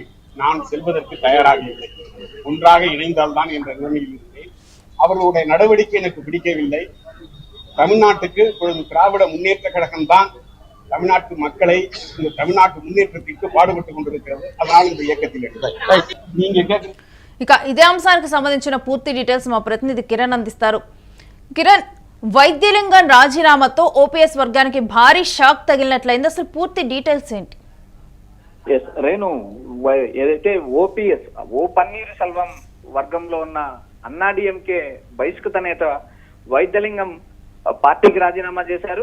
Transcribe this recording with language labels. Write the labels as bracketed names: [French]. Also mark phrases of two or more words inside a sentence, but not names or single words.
[Tamil] நான் செல்வதற்கு தயாராக இல்லை. ஒன்றாக இணைந்தால்தான் என்ற நிலைமையில் இருந்தேன். அவர்களுடைய நடவடிக்கை எனக்கு பிடிக்கவில்லை. தமிழ்நாட்டுக்கு இப்பொழுது திராவிட முன்னேற்ற கழகம் தான் தமிழ்நாட்டு மக்களை இந்த தமிழ்நாட்டு முன்னேற்றத்திற்கு பாடுபட்டுக் கொண்டிருக்கிறது. அதனால் இந்த இயக்கத்தில் நீங்க [Telugu] ఇక ఇదే అంశానికి సంబంధించిన పూర్తి డీటెయిల్స్ మా ప్రతినిధి కిరణ్ అందిస్తారు. కిరణ్, వైద్యలింగం రాజీనామాతో ఓపీఎస్ వర్గానికి భారీ షాక్ తగిలినట్లయింది. అసలు పూర్తి డీటెయిల్స్ ఏంటి? రేణు, ఏదైతే ఓపీఎస్ పన్నీర్ సెల్వం వర్గంలో ఉన్న అన్నా డిఎంకే బహిష్కృత నేత వైద్యలింగం పార్టీకి రాజీనామా చేశారు.